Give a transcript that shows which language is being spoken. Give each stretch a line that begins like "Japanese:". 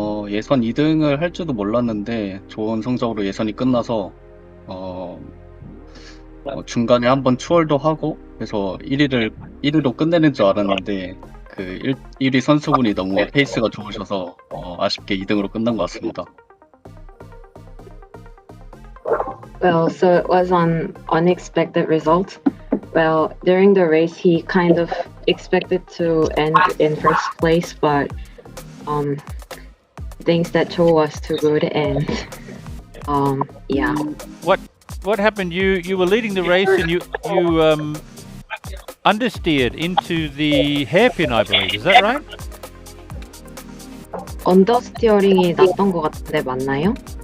Korean: 예선 2등을 할 줄도 몰랐는데 좋은 성적으로 예선이 끝나서 중간에 한번 추월도 하고 그래서 1위로 끝내는 줄 알았는데 그 1위 선수분이 너무 페이스가 좋으셔서 아쉽게 2등으로 끝난 것 같습니다.
English: Well, so it was an unexpected result. Well, during the race, he kind of expected to end in first place, but things that Cho was too good, and yeah. What happened? You were leading the race, and you understeered into the hairpin, I believe. Is that right?
Korean: 언더스티어링이 났던 것 같은데 맞나요?